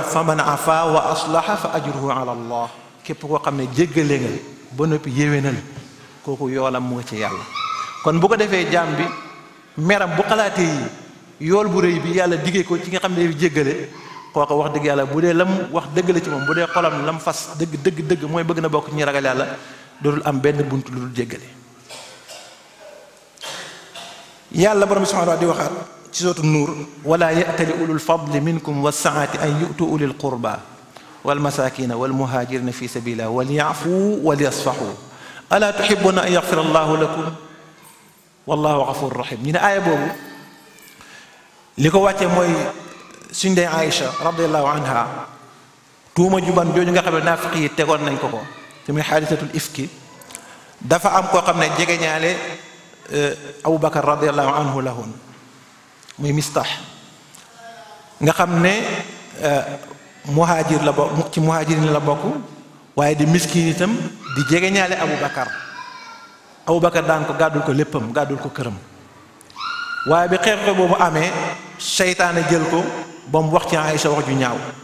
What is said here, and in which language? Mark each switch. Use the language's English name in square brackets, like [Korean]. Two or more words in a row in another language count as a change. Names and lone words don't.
[Arabic] فمن عفا وأصلح فأجره على الله [Wolof] képp koo xam ne jéggale nga ba noppi yéwénal kooku yoolam mu nga ci yàlla kon bu ko defee jaam bi meram bu xalaatee yi yool bu rëy bi yàlla diggee ko ci nga xam ne jéggale kooku wax dëgg yàlla bu dee lam wax dëgg la ci moom bu dee xolam lam fas dëgg mooy bëgg na bokk ci ñi ragal yàlla dootul am benn bunt lu dul jéggale yàlla borom bi [Arabic] سبحانه وتعالى [Wolof] di waxaat ci sootu nuur [Arabic] ولا يأتل أولو الفضل منكم والسعة أن يؤتوا أولي القربى والمساكين والمهاجرين في سبيل الله وليعفوا وليصفحوا ألا تحبون أن يغفر الله لكم والله غفور رحيم [Wolof] ñu ne aaya boobu li ko wàccee mooy suñ dee Aïcha [Arabic] رضي الله عنها [Wolof] tuuma juban jooju nga xam ne naafiq yi tegoon nañ ko te muy [Arabic] حادثة الإفك [Wolof] dafa am koo xam ne jegeñaale Abu Bakar [Arabic] رضي الله عنه [Wolof] la woon muy Mistax nga xam ne muhaajir la bokk ci muhaajirin la bokk waaye di miskin itam di jegeñaale Abu Bakar daan ko gàddul ko léppam gàddul ko këram waaye bi xeex boobu amee seytaane jël ko ba mu wax ci Aïcha wax ju ñaaw